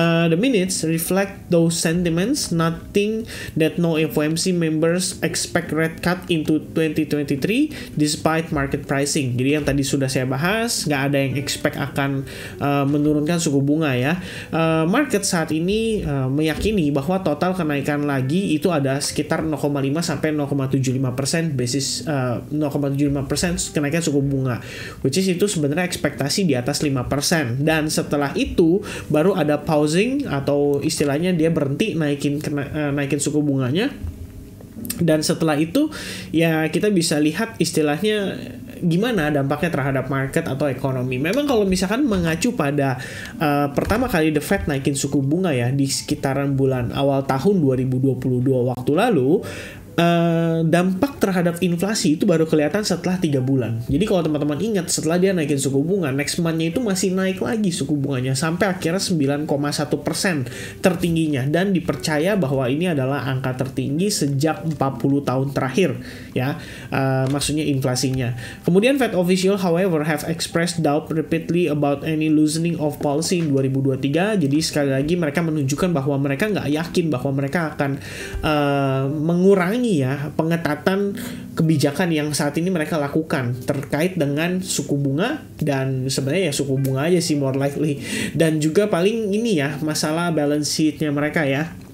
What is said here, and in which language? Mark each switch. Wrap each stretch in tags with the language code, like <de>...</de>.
<en>The minutes reflect those sentiments, noting that no FOMC members expect rate cut into 2023 despite market pricing.</en> <id>Jadi yang tadi sudah saya bahas, nggak ada yang expect akan menurunkan suku bunga ya. Market saat ini meyakini bahwa total kenaikan lagi itu ada sekitar 0,5 sampai 0,75% basis 0,75% kenaikan suku bunga, which is itu sebenarnya ekspektasi di atas 5%, dan setelah itu baru ada pausing atau istilahnya dia berhenti naikin suku bunganya. Dan setelah itu ya kita bisa lihat istilahnya gimana dampaknya terhadap market atau ekonomi. Memang kalau misalkan mengacu pada pertama kali The Fed naikin suku bunga ya di sekitaran bulan awal tahun 2022 waktu lalu, dampak terhadap inflasi itu baru kelihatan setelah 3 bulan. Jadi kalau teman-teman ingat, setelah dia naikin suku bunga, next month-nya itu masih naik lagi suku bunganya sampai akhirnya 9,1% tertingginya, dan dipercaya bahwa ini adalah angka tertinggi sejak 40 tahun terakhir ya, maksudnya inflasinya.</id> <en>Kemudian Fed official however have expressed doubt repeatedly about any loosening of policy in 2023.</en> <id>Jadi sekali lagi mereka menunjukkan bahwa mereka nggak yakin bahwa mereka akan mengurangi ya pengetatan kebijakan yang saat ini mereka lakukan terkait dengan suku bunga, dan sebenarnya ya suku bunga aja sih more likely, dan juga paling ini ya masalah balance sheet-nya mereka ya.</id>